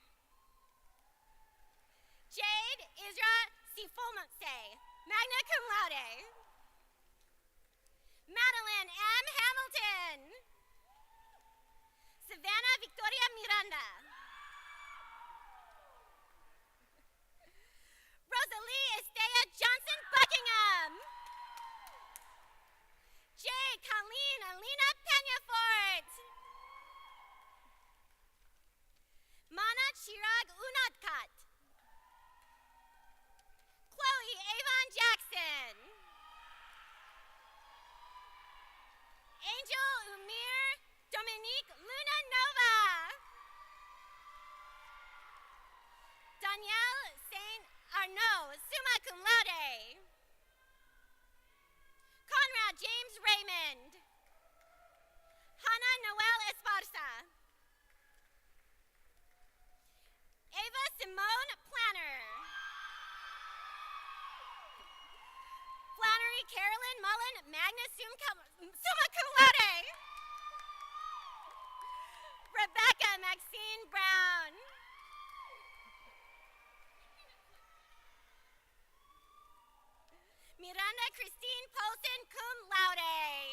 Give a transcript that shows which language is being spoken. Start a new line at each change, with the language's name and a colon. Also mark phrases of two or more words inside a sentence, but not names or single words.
English: Jade Isra Sifomonse,
Latin: magna cum laude.
English: Madeline M. Hamilton. Savannah Victoria Miranda. Rosalie Estea Johnson Buckingham. J. Colleen Alina Peñafort. Mana Chirag Unadkat. Chloe Avon Jackson. Angel Umir Dominique Luna Nova. Danielle Saint Arnaud,
Latin: summa cum laude.
English: Conrad James Raymond. Hannah Noel Esparza. Ava Simone Planner. Flannery Carolyn Mullen,
Latin: magna summa cum laude.
English: Rebecca Maxine Brown. Miranda Christine Polson,
Latin: cum laude.